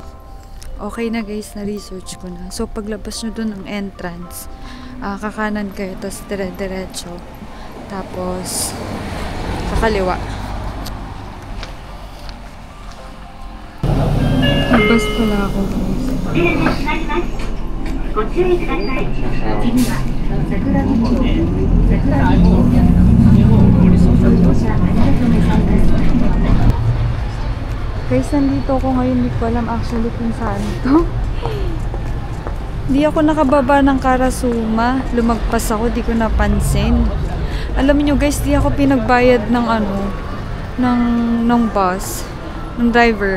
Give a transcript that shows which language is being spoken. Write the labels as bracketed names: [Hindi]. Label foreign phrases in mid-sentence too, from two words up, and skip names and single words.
[Filipino] Okay na guys, na-research ko na. So, paglabas nyo dun ng entrance, kakanan kayo, tapos dire-diretso. Tapos, kakaliwa. Magbas pala ako guys. [Japanese] ご注意ください。次は桜木町、桜木町。ご乗車ありがとうございます。 [Filipino] Guys, nandito ako ngayon. Hindi ko alam actually kung saan to. Hindi ako nakababa ng Karasuma. Lumagpas ako, di ko napansin. Alam niyo guys, di ako pinagbayad ng ng bus, ng driver.